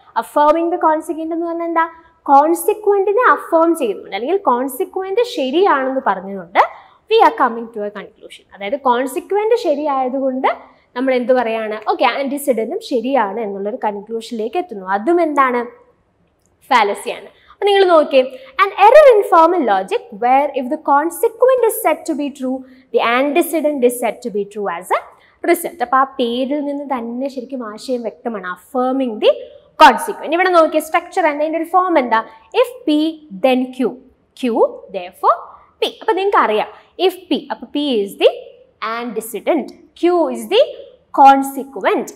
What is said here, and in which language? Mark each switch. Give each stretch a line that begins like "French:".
Malayalam: Affirming the consequent എന്ന് പറഞ്ഞാൽ എന്താ, കോൺസിക്വന്റിനെ അഫേം ചെയ്യുന്നുണ്ട് അല്ലെങ്കിൽ കോൺസിക്വന്റ് ശരിയാണെന്ന് പറഞ്ഞുകൊണ്ട്
English: We are coming to a conclusion.
Malayalam: അതായത് കോൺസിക്വന്റ് ശരിയായതുകൊണ്ട് നമ്മൾ എന്ത് പറയാണ്, ഓക്കെ ആൻറ്റിസിഡന്റും ശരിയാണ് എന്നുള്ളൊരു കൺക്ലൂഷനിലേക്ക് എത്തുന്നു. അതും എന്താണ്, ഫാലസിയാണ്. അപ്പോൾ നിങ്ങൾ നോക്കിയേ,
English: an error in formal logic where if the consequent is said to be true, the antecedent is said to be true as a result.
Malayalam: അപ്പോൾ ആ പേരിൽ നിന്ന് തന്നെ ശരിക്കും ആശയം വ്യക്തമാണ്, അഫേമിങ് ദി കോൺസിക്വന്റ്. ഇവിടെ നോക്കിയ സ്ട്രക്ചർ എന്താ, ഇതിൻ്റെ ഒരു ഫോം എന്താ,
English: If P then Q, Q therefore P.
Malayalam: അപ്പോൾ നിങ്ങൾക്ക് അറിയാം ഇഫ് പി, അപ്പോൾ
English: P is the antecedent, Q is the consequent.